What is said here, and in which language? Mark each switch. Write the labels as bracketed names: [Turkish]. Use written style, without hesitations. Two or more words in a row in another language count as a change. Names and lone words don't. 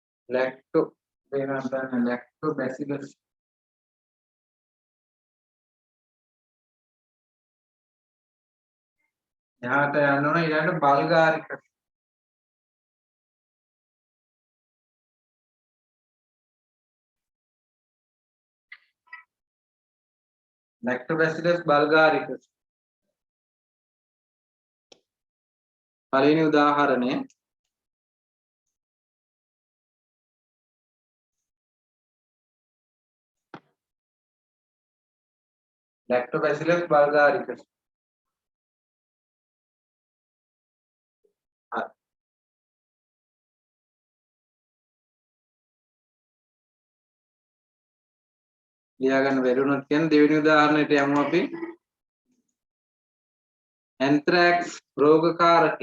[Sinhala] lacto වෙනම lactobacillus එහාට යන්න ඕන ඊළඟට bulgaricus lactobacillus bulgaricus පළවෙනි උදාහරණය lactobacillus bulgaricus හරි ලියාගන්න බැරි වුණොත් කියන්නේ දෙවෙනි උදාහරණයට යමු අපි anthrax රෝගකාරකය